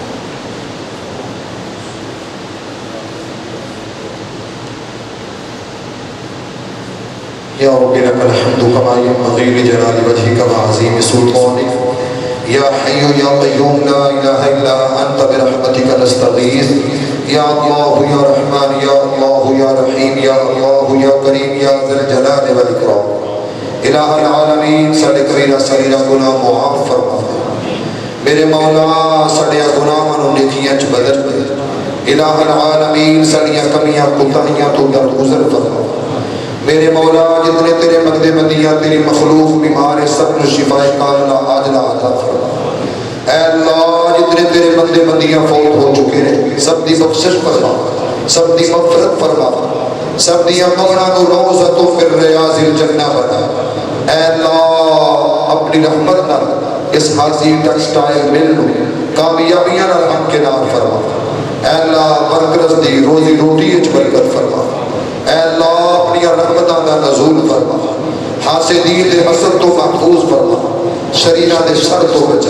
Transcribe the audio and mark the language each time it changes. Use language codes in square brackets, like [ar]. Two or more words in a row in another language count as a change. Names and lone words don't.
[ar] يا رب لك الحمد كما ينبغي لجلال وجهك وعظيم سلطانك يا حي يا قيوم لا اله الا انت برحمتك [pa] نستغيث يا الله يا رحمن يا الله يا رحيم يا الله يا كريم يا ذا الجلال والاكرام [ar] الہ العالمین [pa] ساڈے کبیرہ صغیرہ گناہ معاف فرما میرے مولا ساڈے گناہاں نوں نیکیاں وچ بدل [ar] الہ العالمین [pa] ساڈیاں کمیاں کوتاہیاں تو درگزر فرما میرے مولا جتنے تیرے بندے بندیاں تیری مخلوق بیمار ہے سب کو شفا کاملہ عاجلہ عطا فرما۔ اے اللہ جتنے تیرے بندے بندیاں فوت ہو چکے ہیں سب دی بخشش فرما، سب دی مغفرت فرما، سب دیاں قبراں کو [ar] روضۃ من ریاض الجنہ [pa] بنا۔ اے اللہ اپنی رحمت نال اس حاضی ٹیکسٹائل مل نو کامیابیاں نال ہمکنار فرما۔ اے اللہ برکت دی روزی روٹی وچ برکت فرما۔ اے اللہ اپنی رحمتاں دا نزول فرما، حاسدین دے حسد تو محفوظ فرما، شریراں دے شر تو بچا۔